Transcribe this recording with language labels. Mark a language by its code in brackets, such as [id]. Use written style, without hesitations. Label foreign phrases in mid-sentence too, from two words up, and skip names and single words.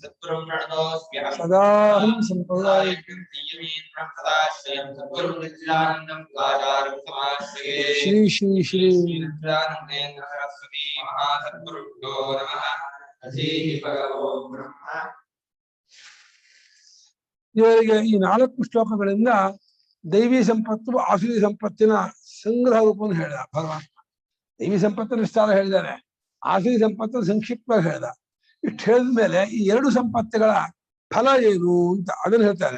[sa] सत्पुरुं प्रणतोऽस्म्यहं सदाहं संप्रदायिकं तीयमेनं सदाश्रयं सत्पुरुं नंदचिदानंदं आचार्यं समाश्रये श्री श्री श्री नंदचिदानंदेन्द्र सरस्वती महासत्पुरुभ्यो नमः अधीहि भगवो ब्रह्म [kn] ಇವರಿಗೆ ಈ 4 ಶ್ಲೋಕಗಳಿಂದ ದೈವಿ ಸಂಪತ್ತು ಆಸುರಿ ಸಂಪತ್ತಿನ ಸಂಗ್ರಹ ರೂಪವನ್ನು ಹೇಳಿದ ಭಗವಂತ. ದೈವಿ ಸಂಪತ್ತಿನ ವಿಸ್ತಾರ ಹೇಳಿದ್ದಾರೆ, ಆಸುರಿ ಸಂಪತ್ತು ಸಂಕ್ಷಿಪ್ತವಾಗಿ ಹೇಳಿದ. ಇಷ್ಟು ಹೇಳಿದ ಮೇಲೆ ಈ 2 ಸಂಪತ್ತುಗಳ ಫಲ ಏನು ಅಂತ ಅದನ್ನು ಹೇಳ್ತಾರೆ.